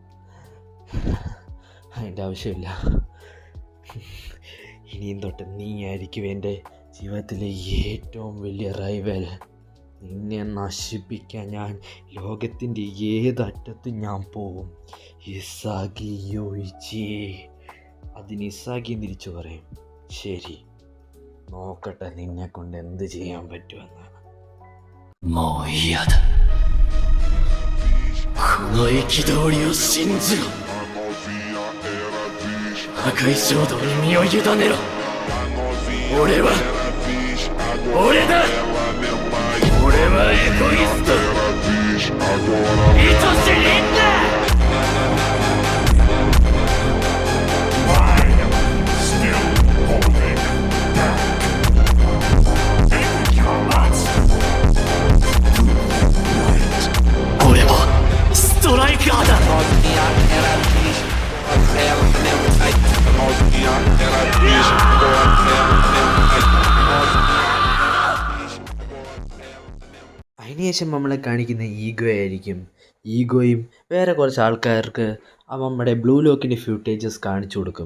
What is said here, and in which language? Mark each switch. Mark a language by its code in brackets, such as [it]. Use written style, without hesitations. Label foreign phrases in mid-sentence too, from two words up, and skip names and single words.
[ml] അതിൻ്റെ ആവശ്യമില്ല, ഇനിയും തൊട്ട് നീ ആയിരിക്കും എൻ്റെ ജീവിതത്തിലെ ഏറ്റവും വലിയ റൈവൽ. നിന്നെ നശിപ്പിക്കാൻ ഞാൻ ലോകത്തിൻ്റെ ഏതറ്റത്തും ഞാൻ പോവും. ഇസാഗി യോയിച്ചി. അതിന് ഇസാഗി തിരിച്ചു പറയും, ശരി, നോക്കട്ടെ നിന്നെ കൊണ്ട് എന്ത് ചെയ്യാൻ പറ്റുമെന്ന്. [ja] もう嫌だ。この憤りを信じろ。破壊衝動に身を委ねろ。俺は俺だ。俺はエゴイスト。愛しいんだ。俺はストライカーだ。 [ml] അതിനുശേഷം നമ്മളെ കാണിക്കുന്ന ഈഗോ ആയിരിക്കും. ഈഗോയും വേറെ കുറച്ച് ആൾക്കാർക്ക് നമ്മുടെ ബ്ലൂ ലോക്കിൻ്റെ ഫ്യൂട്ടേജസ് കാണിച്ചു കൊടുക്കും.